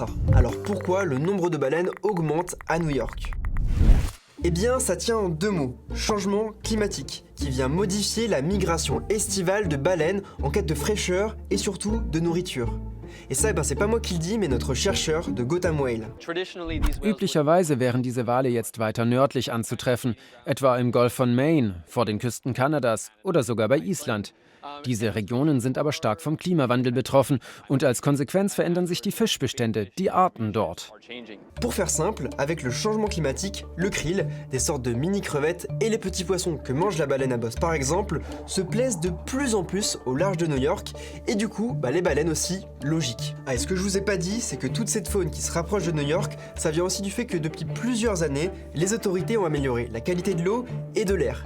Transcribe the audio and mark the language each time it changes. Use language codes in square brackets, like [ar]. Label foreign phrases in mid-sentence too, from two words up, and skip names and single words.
[fr] Alors pourquoi le nombre de baleines augmente à New York? Eh bien, ça tient en deux mots, changement climatique, qui vient modifier la migration estivale de baleines en quête de fraîcheur et surtout de nourriture. Et ça, c'est pas moi qui le dis, mais notre chercheur de Gotham Whale. [de] Üblicherweise wären diese Wale jetzt weiter nördlich anzutreffen, etwa im Golf von Maine, vor den Küsten Kanadas oder sogar bei Island. Diese Regionen sind aber stark vom Klimawandel betroffen und als Konsequenz verändern sich die Fischbestände, die Arten dort. [fr] Pour faire simple, avec le changement climatique, le krill, des sortes de mini-crevettes et les petits poissons que mange la baleine à bosse par exemple, se plaisent de plus en plus au large de New York et du coup, les baleines aussi, logique. Ah, et ce que je vous ai pas dit, c'est que toute cette faune qui se rapproche de New York, ça vient aussi du fait que depuis plusieurs années, les autorités ont amélioré la qualité de l'eau et de l'air.